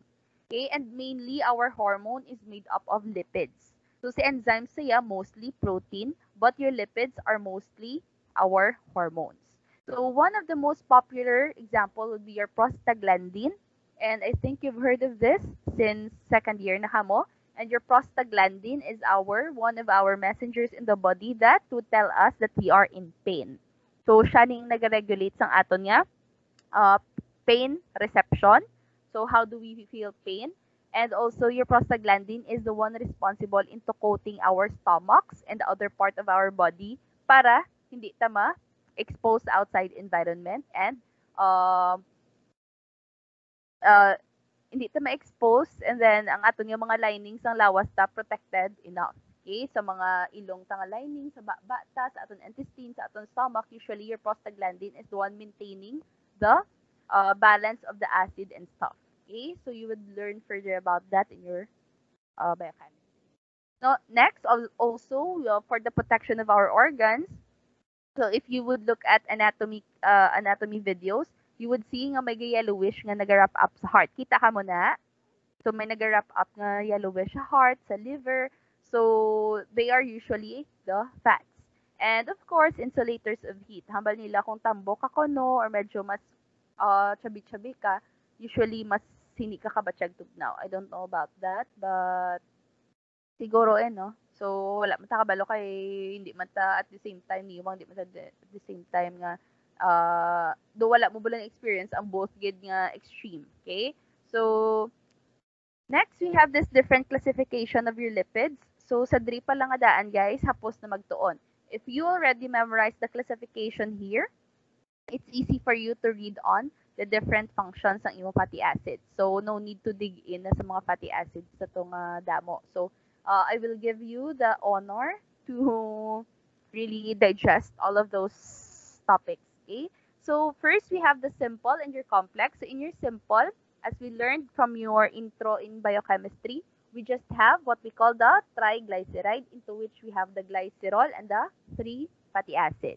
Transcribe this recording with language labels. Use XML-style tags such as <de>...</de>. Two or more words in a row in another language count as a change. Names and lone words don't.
<en>Okay, and mainly our hormone is made up of lipids. So</en> <hil>si enzyme siya</hil> <en>mostly protein, but your lipids are mostly our hormones. So one of the most popular example would be your prostaglandin, and I think you've heard of this since second year</en> <hil>na kamo.</hil> <en>And your prostaglandin is one of our messengers in the body that to tell us that we are in pain.</en> <hil>So siya ning nag-regulate sang aton nga pain reception.</hil> <en>So how do we feel pain? And also your prostaglandin is the one responsible into coating our stomachs and the other part of our body</en> <hil>para hindi ta ma-expose</hil> <en>outside environment and</en> <hil>hindi ta ma-expose,</hil> <en>and then</en> <hil>ang aton yung mga linings ng lawas ta</hil> <en>protected enough. Okay?</en> <hil>Sa mga ilong ta nga lining, sa bata, sa aton intestine, sa aton stomach,</hil> <en>usually your prostaglandin is the one maintaining the balance of the acid and stuff. Okay? So you would learn further about that in your biochemistry. Now, next, also for the protection of our organs, so if you would look at anatomy videos, you would see</en> <hil>nga may yellowish nga nag-wrap up sa heart. Kita ka mo na? So may nag-wrap up nga yellowish sa heart, sa liver.</hil> <en>So they are usually the fats. And of course, insulators of heat.</en> <hil>Hambal nila kung tambok ako no or medyo mas chubby-chubby ka, usually mas hindi ka kabatsyag tugnaw.</hil> <en>I don't know about that, but siguro no.</en> <hil>So wala man ta kabalo kay hindi man ta</hil> <en>at the same time</en> <hil>niwang di man ta</hil> <en>at the same time</en> <hil>nga do wala mo bulang experience ang both gid nga extreme. Okay?</hil> <en>So next we have this different classification of your lipids.</en> <hil>So sa diri pa lang adaan guys, hapos na magtuon.</hil> <en>If you already memorized the classification here, it's easy for you to read on the different functions</en> <hil>ng imong</hil> <en>fatty acids. So no need to dig in</en> <hil>na sa mga</hil> <en>fatty acids</en> <hil>sa tong damo.</hil> <en>So I will give you the honor to really digest all of those topics. Okay? So first we have the simple and your complex. So in your simple, as we learned from your intro in biochemistry, we just have what we call the triglyceride, into which we have the glycerol and the 3 fatty acids.</en>